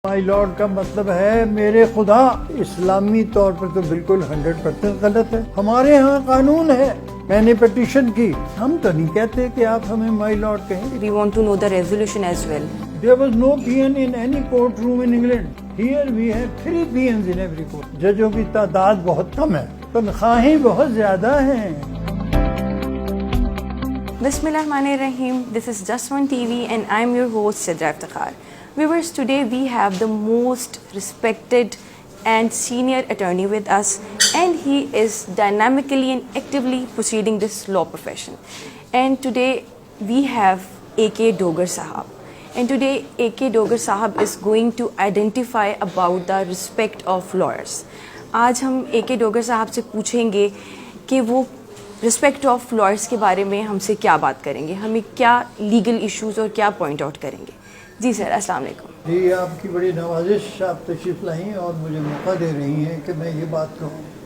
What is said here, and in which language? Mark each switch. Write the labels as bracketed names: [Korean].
[Urdu] مائی lord کا مطلب ہے میرے خدا. اسلامی طور پر تو بالکل 100% غلط ہے. ہمارے ہاں قانون ہے. میں نے پٹیشن کی. ہم تو نہیں کہتے کہ آپ ہمیں مائی لارڈ کہیں. [English] We want to know the resolution as well. There was no peon in any courtroom in England. Here we have 3 peons in every court. [Urdu] ججوں کی تعداد بہت کم ہے. تنخواہیں بہت زیادہ ہیں. [Arabic] Bismillahirrahmanirrahim. [English] This is Just One TV and I'm your host Sidra Iftikhar. Viewers, today we have the most respected and senior attorney with us, and he is dynamically and actively proceeding this law profession. And today we have A.K. Dogar Sahab. And today A.K. Dogar Sahab is going to identify about the respect of lawyers. [Urdu] آج ہم A.K. Dogar صاحب سے پوچھیں گے کہ وہ respect of lawyers کے بارے میں ہم سے کیا بات کریں گے, ہمیں کیا لیگل ایشوز اور کیا پوائنٹ آؤٹ کریں گے. جی سر, السلام علیکم. جی, آپ کی بڑی نوازش, آپ تشریف لائیں اور مجھے موقع دے رہی ہیں کہ میں یہ بات کہوں.